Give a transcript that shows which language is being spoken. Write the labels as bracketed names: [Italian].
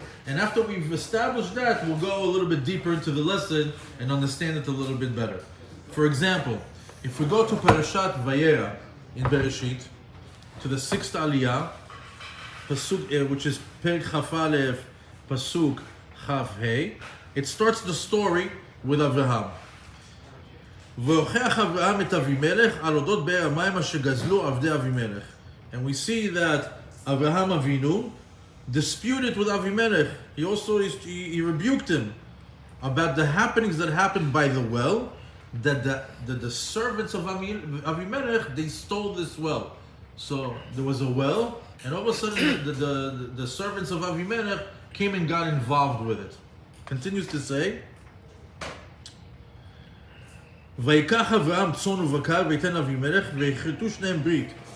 [English] And after we've established that, we'll go a little bit deeper into the lesson and understand it a little bit better. For example, if we go to Parashat Vayetze in Bereshit, to the 6th Aliyah, Pasuk, which is Perek Chaf Aleph, Pasuk Chaf Hey, it starts the story with Avraham. [Hebrew] והוכיח אברהם את אבימלך על אודות באר המים אשר גזלו עבדי אבימלך. [English] And we see that Avraham Avinu disputed with Avimelech. He rebuked him about the happenings that happened by the well, that the servants of Avimelech, they stole this well. So there was a well, and all of a sudden the servants of Avimelech came and got involved with it. Continues to say, [Hebrew] ויקח אברהם צאן ובקר ויתן אבימלך ויכרתו שניהם ברית.